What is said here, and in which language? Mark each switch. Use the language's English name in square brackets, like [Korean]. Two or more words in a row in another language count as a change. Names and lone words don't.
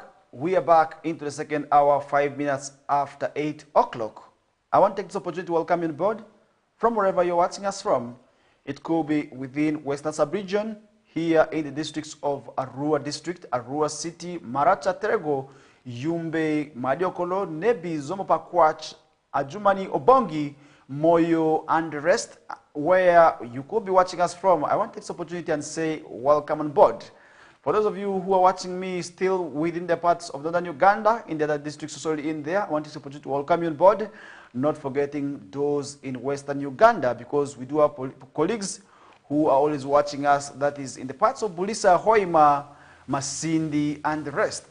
[English] We are back into the second hour, 5 minutes after 8 o'clock. I want to take this opportunity to welcome you on board from wherever you're watching us from. It could be within Western Sub-region, here in the districts of Arua District, Arua City, Maracha, Terego, Yumbe, Madiokolo, Nebi, Zomopakwach, Ajumani, Obongi, Moyo, and the rest, where you could be watching us from. I want to take this opportunity and say welcome on board. For those of you who are watching me still within the parts of northern Uganda, in the other districts already in there, I want to opportunity to welcome you on board, not forgetting those in western Uganda, because we do have colleagues who are always watching us, that is in the parts of Bulisa, Hoima, Masindi, and the rest.